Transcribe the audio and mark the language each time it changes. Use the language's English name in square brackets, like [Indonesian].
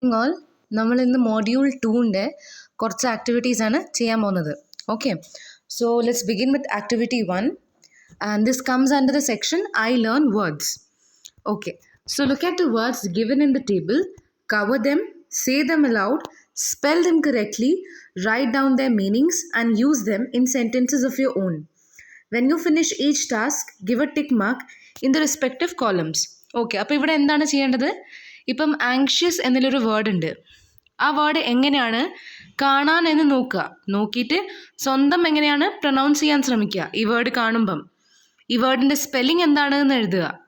[Malayalam] All നമ്മൾ ഇന്ന് module 2ൻ്റെ കുറച്ച് ആക്ടിവിറ്റീസാണ് ചെയ്യാൻ പോകുന്നത്. [English] Okay, so let's begin with activity 1 and this comes under the section I learn words. Okay, so look at the words given in the table, cover them, say them aloud, spell them correctly, write down their meanings and use them in sentences of your own. When you finish each task, give a tick mark in the respective columns. [Malayalam] Okay, അപ്പോൾ ഇവിടെ എന്താണ് ചെയ്യേണ്ടത്? ഇപ്പം anxious എന്നുള്ളൊരു word ഉണ്ട്. ആ word എങ്ങനെയാണ് കാണാൻ എന്ന് നോക്കുക. നോക്കിയിട്ട് സ്വന്തം എങ്ങനെയാണ് പ്രൊനൗൺസ് ചെയ്യാൻ ശ്രമിക്കുക. ഈ വേർഡ് കാണുമ്പം ഈ വേർഡിൻ്റെ സ്പെല്ലിംഗ് എന്താണെന്ന് എഴുതുക.